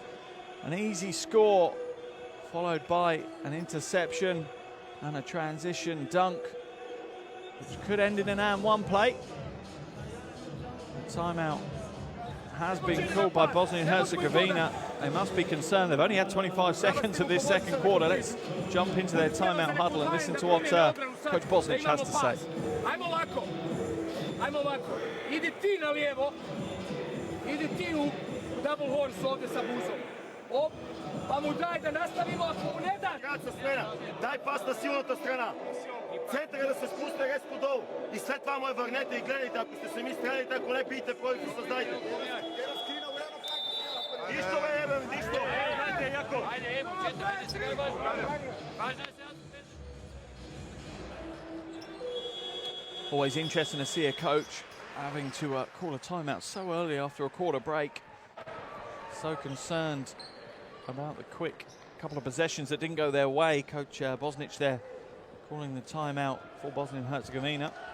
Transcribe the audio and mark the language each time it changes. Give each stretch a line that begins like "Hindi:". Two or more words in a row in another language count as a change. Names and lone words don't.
English: An easy score followed by an interception and a transition dunk, which could end in an and 1 play. The timeout has been called by Bosnia and Herzegovina. They must be concerned. They've only had 25 seconds of this second quarter. Let's jump into their timeout huddle and listen to what Coach Bosnic has to say.
Bosnian: Idi ti na lijevo, idi ti u
English: double horse
Bosnian: ovdje sa buzom. Pa mu daj da nastavimo, ako mu ne da.
Bulgarian: Краца смена, дай пас на силната страна. Центъра да се спусне резко долу. И след това му върнете и гледайте, ако сте сами стреляйте, ако не пийте, пробите, създайте. Нищо бе, нищо. Хайде, яко. Хайде, момчета, хайде сега важно.
English: Always interesting to see a coach having to call a timeout so early after a quarter break. So concerned about the quick couple of possessions that didn't go their way. Coach Bosnic there calling the timeout for Bosnia and Herzegovina.